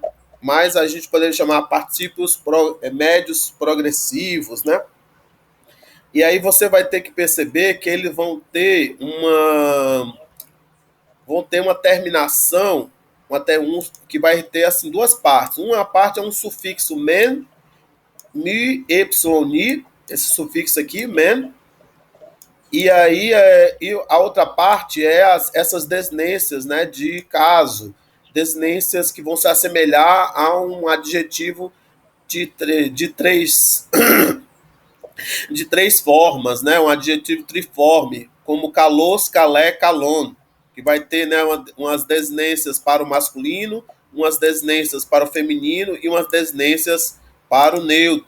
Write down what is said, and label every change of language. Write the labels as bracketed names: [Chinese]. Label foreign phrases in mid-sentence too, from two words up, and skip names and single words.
[Portuguese] Mas a gente poderia chamar particípios médios progressivos, né? E aí você vai ter que perceber que eles vão ter uma terminação, até um que vai ter assim duas partes. Uma parte é um sufixo men, mi, epsilon, ni, esse sufixo aqui, men, e aí e a outra parte é essas desinências, né, de caso, desinências que vão se assemelhar a um adjetivo de três formas, né, um adjetivo triforme, como [Greek] καλός, καλή, καλόν, [Portuguese] que vai ter, né, umas desinências para o masculino, umas desinências para o feminino e umas desinências para o neutro.